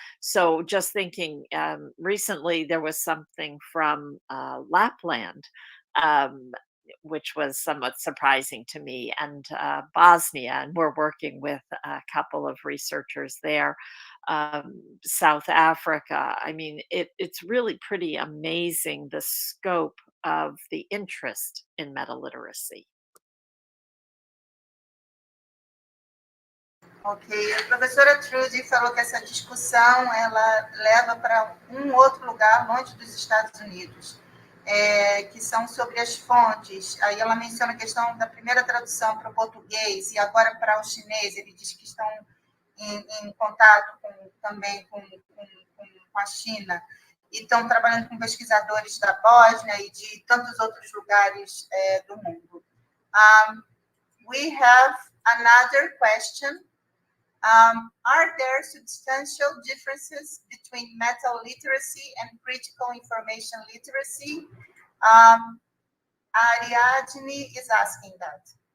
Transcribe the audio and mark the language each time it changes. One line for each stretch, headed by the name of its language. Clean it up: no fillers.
English: So just thinking, recently there was something from Lapland, which was somewhat surprising to me, and Bosnia, and we're working with a couple of researchers there. South Africa. I mean, it's really pretty amazing, the scope of the interest in meta-literacy.
Portuguese: Ok, a professora Trudy falou que essa discussão ela leva para outro lugar, longe dos Estados Unidos, que são sobre as fontes. Aí ela menciona a questão da primeira tradução para o português e agora para o chinês. Ele diz que estão em contato também com a China e estão trabalhando com pesquisadores da Bósnia e de tantos outros lugares do mundo.
English: We have another question. Are there substantial differences between meta-literacy and critical information literacy? Ariadne is asking that.